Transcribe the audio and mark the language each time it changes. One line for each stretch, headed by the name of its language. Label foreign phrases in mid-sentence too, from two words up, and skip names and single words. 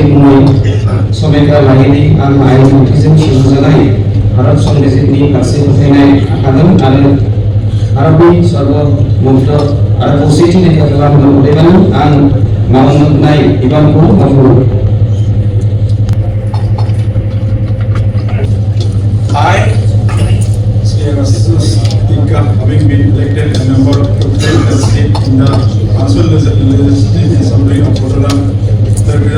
Bodo: मुङै समेग्रा लागिरि आं आयेन खान्थिजों सुजुजानाय भारत संबिजितनि फारसे फोथायनाय थागोन आरो भारतनि सार्वभौमत्व आरो खौसेथि रैखा खालामगोन। अदेबानि आं मावनो होनाय बिबानखौ मावफुंगोन।
English: Having been elected a member to take the seat in the Council Legislative Assembly of Rotterdam Territorial